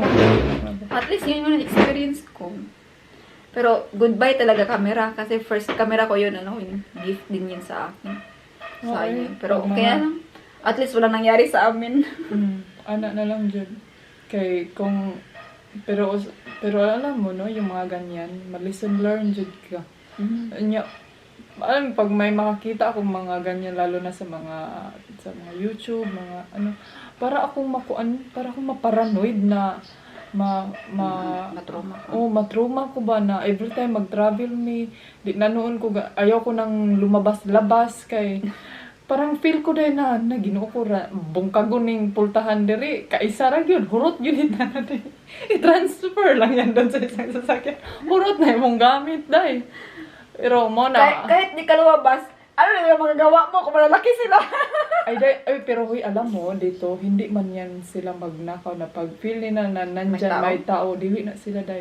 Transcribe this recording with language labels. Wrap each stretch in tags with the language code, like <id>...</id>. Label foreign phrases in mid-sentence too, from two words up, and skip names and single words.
<en>At least</en> <tl>yun yung experience ko. Pero goodbye talaga camera kasi first camera ko yun, yung gift din yun sa akin. Sayang. Pero okay na lang.</tl> <en>At least</en> <tl>wala nangyari sa amin. Anak na lang dyan. Kay kung pero alam mo no, yung mga ganyan, ma-listen learn dyan ka. Alam, pag may makakita akong mga ganyan, lalo na sa mga YouTube, mga para akong maparanoid na matrauma.</tl> <ceb>Matrauma ko ba na</ceb> <en>every time</en> <ceb>mag-travel di na noon ko ayaw ko nang lumabas-labas kay parang feel ko din na Ginoo ko ra bungkagon ning pultahan diri kaisa ra gyud hurot gyud na natin i-transfer lang yan doon sa isang sasakyan hurot na imong gamit dai pero mo na</ceb> <tl>kahit di ka lumabas ano na yung magagawa mo kung malalaki sila. pero huy, alam mo, dito, hindi man yan sila magnakaw na pag feel nila na nandyan may tao, dili na sila dahil.</tl>